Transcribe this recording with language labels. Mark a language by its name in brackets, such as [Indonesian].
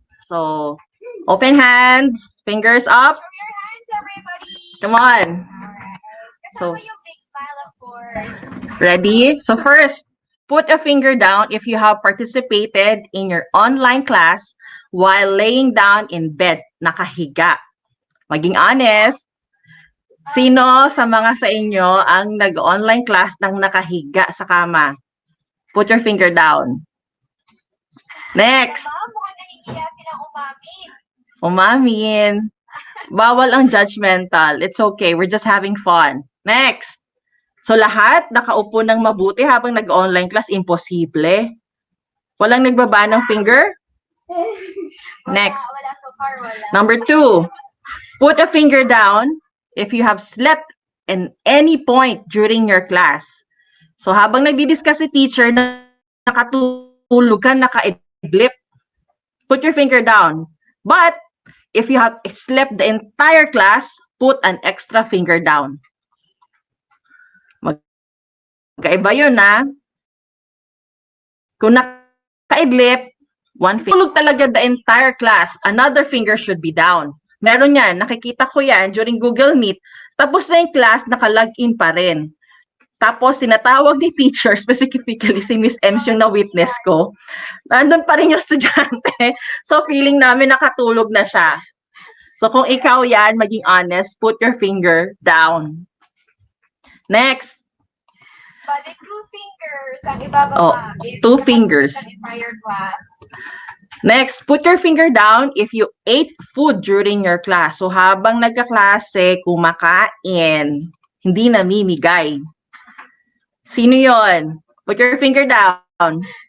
[English] So, open hands, fingers up. Show your hands, everybody. Come on. Alright. So- [Filipino] Kasama yung big smile, of course. [English] Ready? So first, put a finger down if you have participated in your online class while laying down in bed, nakahiga. [Filipino] Maging honest, sino sa mga sa inyo ang nag-online class ng nakahiga sa kama? [English] Put your finger down. Next, [Filipino] Ma'am, mukhang nahihiya silang umamin. umamin. Bawal ang judgmental. [English] It's okay. We're just having fun. Next. [Filipino] So lahat nakaupo ng mabuti habang nag-online class, imposible. Walang nagbaba ng finger? [English] Next. [Filipino] Wala so far, wala. [English] Number 2. Put a finger down if you have slept in any point during your class. [Filipino] So habang nagdi-discuss si teacher, nakatulog ka, nakaidlip. [English] Put your finger down. But if you have slept the entire class, put an extra finger down. [Filipino] Magkaiba yun na. Kung nakaidlip, one finger. Tulog talaga [English] the entire class, another finger should be down. [Filipino] Meron yan, nakikita ko yan during Google Meet. Tapos na yung class, naka-login pa rin. Tapos, tinatawag ni teacher, specifically si Miss Ems yung na-witness ko. Nandun pa rin yung estudyante. So, feeling namin nakatulog na siya. [English] So, [Filipino] kung ikaw yan, maging honest, [English] put your finger down. Next. [Filipino] Bali, 2 fingers ang ibababa. Oh, [English] if 2 [Filipino] nakatulog [English] fingers. ng entire class. Next, put your finger down if you ate food during your class. [Filipino] So, habang nagkaklase, kumakain, hindi namimigay. Sino yon? [English] Put your finger down.